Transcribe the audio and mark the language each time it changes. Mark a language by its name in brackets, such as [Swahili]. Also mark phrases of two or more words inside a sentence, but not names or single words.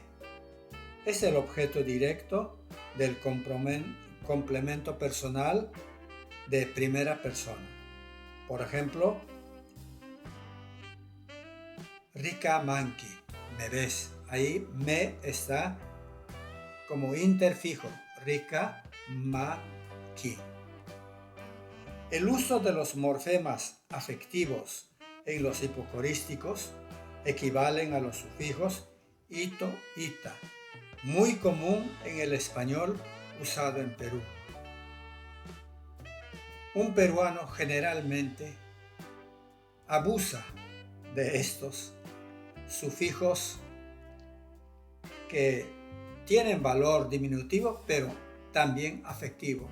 [Spanish] Es el objeto directo del complemento personal de primera persona. Por ejemplo, [Quechua] Rika manki, [Spanish] me ves. Ahí me está como interfijo. [Quechua] Rika manki. [Spanish] El uso de los morfemas afectivos en los hipocorísticos equivalen a los sufijos ito, ita, muy común en el español usado en Perú. Un peruano generalmente abusa de estos sufijos que tienen valor diminutivo, pero también afectivo.